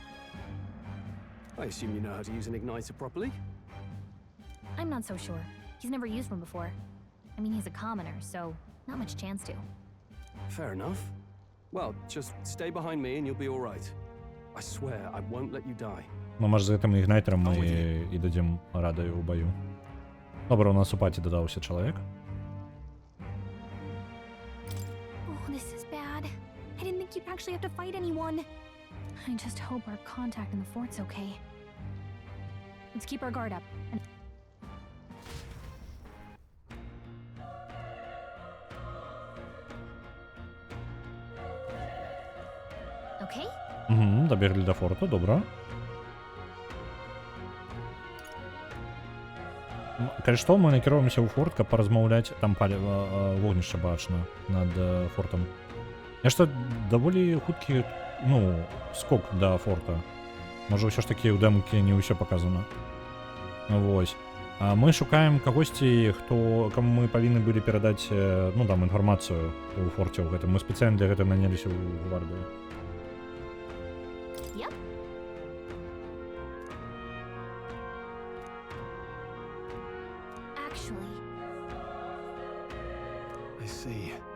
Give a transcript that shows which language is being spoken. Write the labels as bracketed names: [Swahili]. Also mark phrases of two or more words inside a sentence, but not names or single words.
[English] I assume you know how to use an igniter properly? I'm not so sure. He's never used one before. I mean, he's a commoner, so not much chance to. Fair enough. Well, just stay behind me and you'll be all right. I swear I won't let you die. [Belarusian] Ну, може, з гэтым ігнайтером мы і дадзім радаю ў баю. Добра, у нас у паці дадаўся чалавек. [English] Oh, this is bad. I didn't think you'd actually have to fight anyone. I just hope our contact in the fort's okay. Let's keep our guard up. And okay? [Belarusian] Угу, добегли до форта, добра. Калі што, мы накіроўваемся ў форт, каб паразмаўляць, там вогнішча бачна над фортам. Нешта даволі хуткі, ну, скок да форта. Можа, ўсё ж такі ў дэмке не ўсё паказана. Вось. Мы шукаем кагосьці, каму мы павінны былі перадаць, ну, там, інфармацыю ў форце ў гэтым. Мы спецыяльна для гэтага наняліся ў гвардыю. [English] Yep. Actually, I see.